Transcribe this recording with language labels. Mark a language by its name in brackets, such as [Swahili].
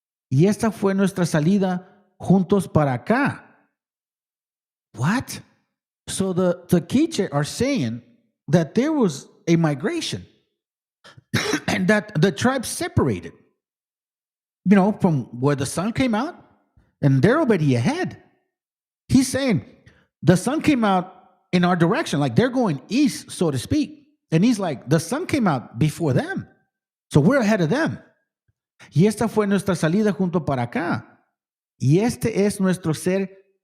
[Spanish] Y esta fue nuestra salida juntos para acá. [English] What? So the Quiche are saying that there was a migration and that the tribes separated, from where the sun came out, and they're already ahead. He's saying the sun came out in our direction, like they're going east, so to speak. And he's like, the sun came out before them, so we're ahead of them. [Spanish] Y esta fue nuestra salida junto para acá. Y este es nuestro ser.